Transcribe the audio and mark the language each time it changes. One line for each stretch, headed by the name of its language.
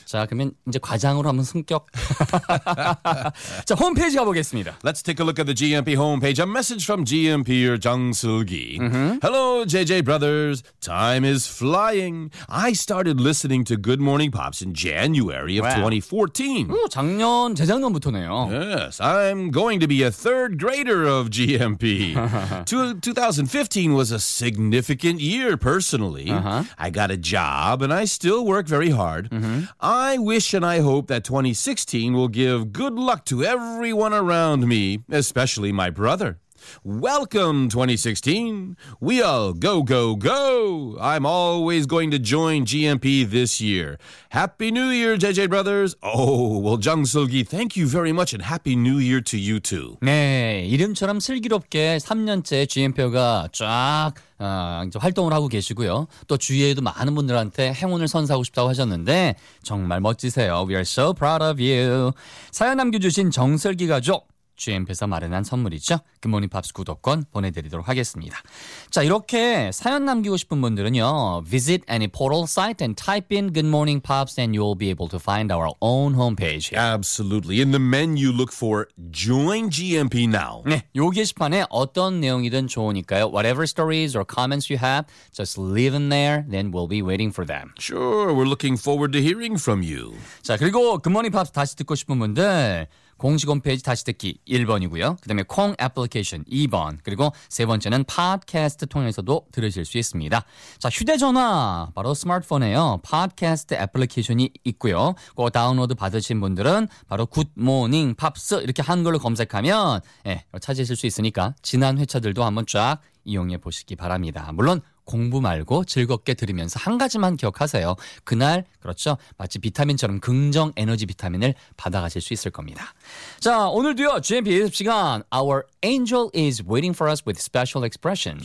Korean: 자, 그러면 이제 과장으로 한번 성격. 자, 홈페이지 가보겠습니다.
English: Let's take a look at the GMP homepage. A message from GMP-er 정슬기. Mm-hmm. Hello, JJ Brothers. Time is flying. I started listening to Good Morning Pops in January of 2014.
Korean: 오, 작년, 재작년부터네요.
English: Yes, I'm going to be a third grader of GMP. 2015 was a significant year personally. Uh-huh. I got a job, and I still work very hard. Mm-hmm. I wish and I hope that 2016 will give good luck to everyone around me, especially my brother. Welcome, 2016. We all go, go, go. I'm always going to join GMP this year. Happy New Year, JJ Brothers. Oh, well, Jung Seulgi, thank you very much, and Happy New Year to you too.
Korean: 네, 이름처럼 슬기롭게 3년째 GMP가 쫙 이제 활동을 하고 계시고요. 또 주위에도 많은 분들한테 행운을 선사하고 싶다고 하셨는데 정말 멋지세요.
English: We are so proud of you.
Korean: 사연 남겨주신 정설기 가족 GM에서 마련한 선물이죠. 굿모닝 팝스 구독권 보내드리도록 하겠습니다. 자, 이렇게 사연 남기고 싶은 분들은요,
English: visit any portal site and type in Good Morning Pops and you'll be able to find our own homepage. Absolutely. In the menu, look for Join GMP Now.
Korean: 네, 요 게시판에 어떤 내용이든 좋으니까요.
English: Whatever stories or comments you have, just leave them there, then we'll be waiting for them. Sure, we're looking forward to hearing from you.
Korean: 자, 그리고 Good Morning Pops 다시 듣고 싶은 분들, 공식 홈페이지 다시 듣기 1번이고요. 그 다음에 콩 애플리케이션 2번. 그리고 세 번째는 팟캐스트 통해서도 들으실 수 있습니다. 자, 휴대전화 바로 스마트폰에요. 팟캐스트 애플리케이션이 있고요. 그거 다운로드 받으신 분들은 바로 굿모닝 팝스 이렇게 한글로 검색하면 예, 찾으실 수 있으니까 지난 회차들도 한번 쫙 이용해 보시기 바랍니다. 물론 공부 말고 즐겁게 들으면서 한 가지만 기억하세요. 그날, 그렇죠? 마치 비타민처럼 긍정 에너지 비타민을 받아가실 수 있을 겁니다. 자, 오늘도요. GMP 예습 시간.
English: Our angel is waiting for us with special expressions.